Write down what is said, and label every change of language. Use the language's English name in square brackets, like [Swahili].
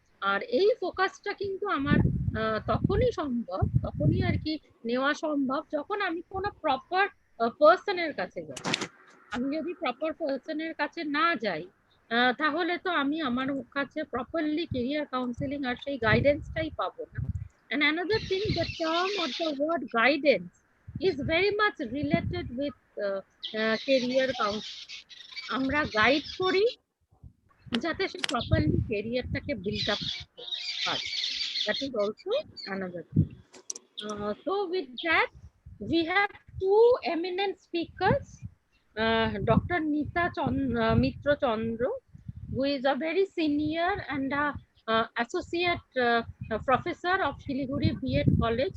[Bangla] আর এই ফোকাসটা কিন্তু আমার তখনই সম্ভব, তখনই আর কি নেওয়া সম্ভব যখন আমি কোনো প্রপার পার্সনের কাছে যাই। আমি যদি প্রপার পার্সনের কাছে না যাই, তাহলে তো আমি আমার কাছে প্রপারলি কেরিয়ার কাউন্সিলিং আর সেই গাইডেন্সটাই পাবো না। [English] And another thing, the term or the word guidance is very much related with career counseling. [Bangla] আমরা গাইড করি যাতে সে প্রপারলি কেরিয়ারটাকে বিল্ড আপ পারে। [English] That is also another thing. So with that, we have two eminent speakers, Dr. Mitra Chandra, who is a very senior and associate professor of Shiliguri B.Ed College.